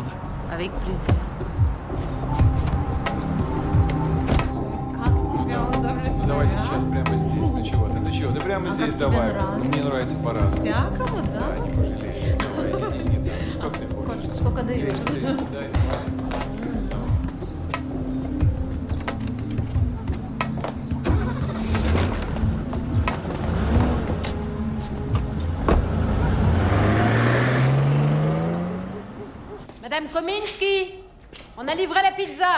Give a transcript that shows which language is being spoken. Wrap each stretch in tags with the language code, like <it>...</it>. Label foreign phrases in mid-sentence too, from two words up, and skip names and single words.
<fr>Avec plaisir.</fr> <ru>Давай сейчас, прямо здесь. Ну чего ты? Ну чего? Да прямо здесь давай. Мне нравится по-разному. Всякого, да? Да, не пожалеешь. Давай, не дам. Сколько ты хочешь? Сколько даешь? 200, дай.</ru> <fr>Madame Kominski, on a livré la pizza.</fr>